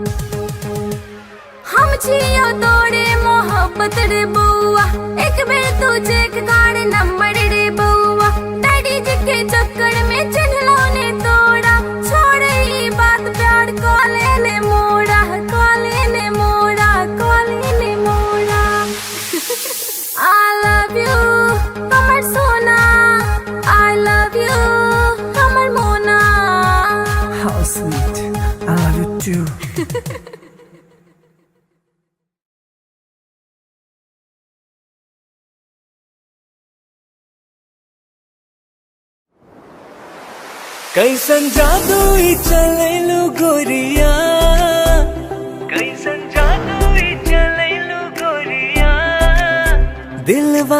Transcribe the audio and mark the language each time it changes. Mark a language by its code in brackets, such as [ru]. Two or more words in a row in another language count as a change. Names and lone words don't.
[mai] हम छियो तोरे मोहब्बत रे बउआ एक बेर तू चेक कर नंबर रे बउआ डैडी जी के चक्कर में चिन्हलो ने तोड़ा छोड़ ई बात प्यार कॉले ने मोड़ा कॉले ने मोड़ा कॉले ने मोड़ा [en] I love you, Kamar Sona. I love you, Kamar Mona. How sweet. I love you too. [bho] कैसन जादू ही चलैलु गोरिया कैसन जादू ही चलैलु गोरिया दिलवा